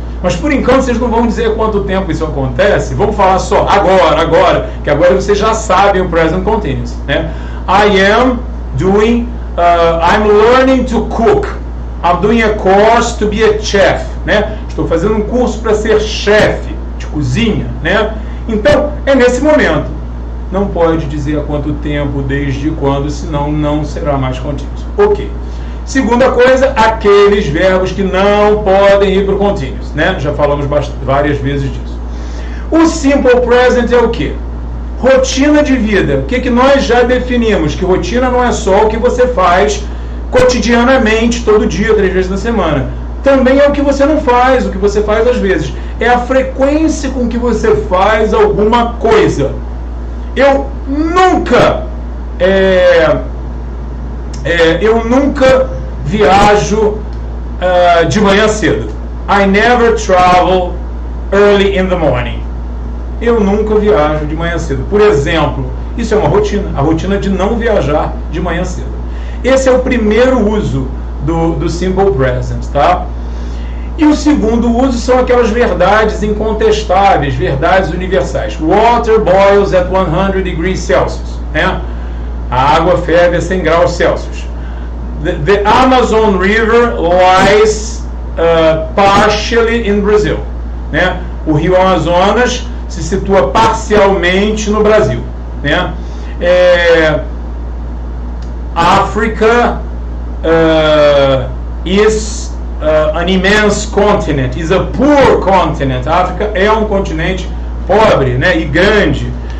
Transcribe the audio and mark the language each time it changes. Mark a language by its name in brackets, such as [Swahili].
[Portuguese] Mas por enquanto vocês não vão dizer quanto tempo isso acontece. Vamos falar só agora, que agora vocês já sabem o present continuous, né? [English] I am doing, I'm learning to cook. I'm doing a course to be a chef, né? [Portuguese] Estou fazendo um curso para ser chefe de cozinha, né? Então, é nesse momento. Não pode dizer há quanto tempo, desde quando, senão não será mais continuous. Ok. Segunda coisa, aqueles verbos que não podem ir para o continuous, né? Já falamos várias vezes disso. O simple present é o quê? Rotina de vida. O que nós já definimos? Que rotina não é só o que você faz cotidianamente, todo dia, 3 vezes na semana. também é o que você não faz, o que você faz às vezes. É a frequência com que você faz alguma coisa. Eu nunca viajo de manhã cedo. [English] I never travel early in the morning. [Portuguese] Eu nunca viajo de manhã cedo. Por exemplo, isso é uma rotina, a rotina de não viajar de manhã cedo. Esse é o primeiro uso do Simple Present, tá? E o segundo uso são aquelas verdades incontestáveis, verdades universais. [English] Water boils at 100 degrees Celsius. Né? [Portuguese] A água ferve a 100 graus Celsius. [English] The Amazon River lies partially in Brazil. Né? [Portuguese] O rio Amazonas se situa parcialmente no Brasil. Né? [English] Africa is an immense continent, is a poor continent. [Portuguese] A África é um continente pobre, né, e grande.